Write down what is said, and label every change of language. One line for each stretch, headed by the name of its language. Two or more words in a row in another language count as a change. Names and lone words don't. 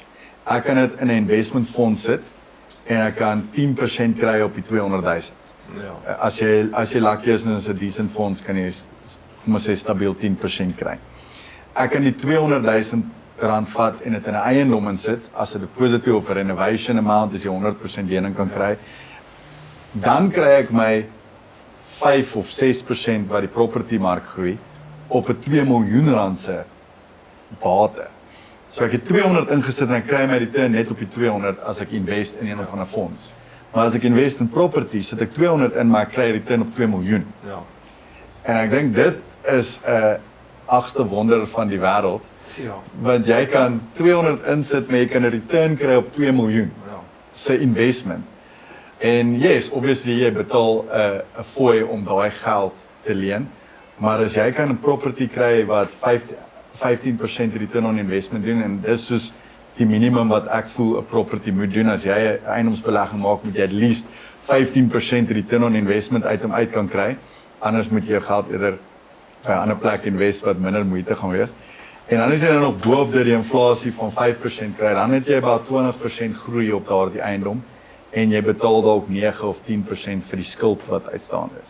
Afrikaans: Ek kan dit in 'n investment fonds sit en ek kan 10% kry op die 200 000. Ja. As jy lucky is en is 'n decent fonds kan jy kom ons sê stabiel 10% kry. Ek kan die 200 000 rand vat en dit in 'n eiendom insit as 'n deposito of 'n
English: renovation amount
Afrikaans: as jy 100% lening kan kry. Dan kry ek my 5 of 6% wat die property mark groei op 'n 2 miljoen rand se bate. So ek het 200 ingesit en ek kry my return net op die 200 as ek invest in een of ander fonds. Maar as ek invest in property, sit ek 200 in maar ek kry return op 2 miljoen. Ja. En ek dink dit is 'n agste wonder van die wêreld. Ja. Want jy kan 200 insit maar jy kan 'n return kry op 2 miljoen. Ja. Se investment. En
English: yes, obviously
Afrikaans: jy betaal 'n fooi om daai geld te leen. Maar as jy kan 'n property kry wat 15%
English: return on investment
Afrikaans: doen en dis soos die minimum wat ek voel 'n property moet doen as jy 'n eiendomsbelegging maak, moet jy
English: at least 15% return on investment
Afrikaans: uit hom uit kan kry. Anders moet jy jou geld eerder by 'n ander plek invest wat minder moeite gaan wees. En dan as jy dan nog bo-op dit die inflasie van 5% kry, dan het jy about 20% groei op daardie eiendom en jy betaal dalk 9 of 10% vir die skuld wat uitstaande is.